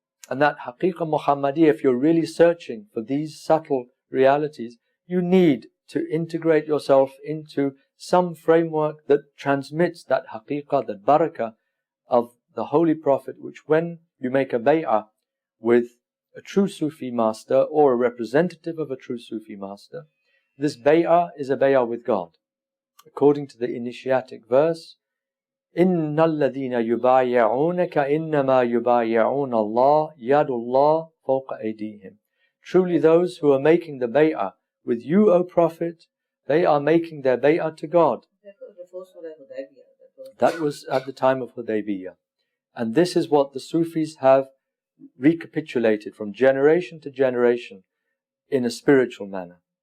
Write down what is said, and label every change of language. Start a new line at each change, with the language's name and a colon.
English: And that haqiqah Muhammadiyya, if you're really searching for these subtle realities, you need to integrate yourself into some framework that transmits that haqiqah, that barakah of the Holy Prophet, which when you make a bay'ah with a true Sufi master or a representative of a true Sufi master, this bay'ah is a bay'ah with God. According to the initiatic verse,
Arabic: إِنَّ الَّذِينَ يُبَايِعُونَكَ إِنَّمَا يُبَايِعُونَ اللَّهَ يَدُ اللَّهِ فَوْقَ أَيْدِيهِمْ.
English: Truly those who are making the bay'ah with you, O Prophet, they are making their bay'ah to God. That was the first one of Hudaybiyah. That was at the time of Hudaybiyah. And this is what the Sufis have recapitulated from generation to generation in a spiritual manner.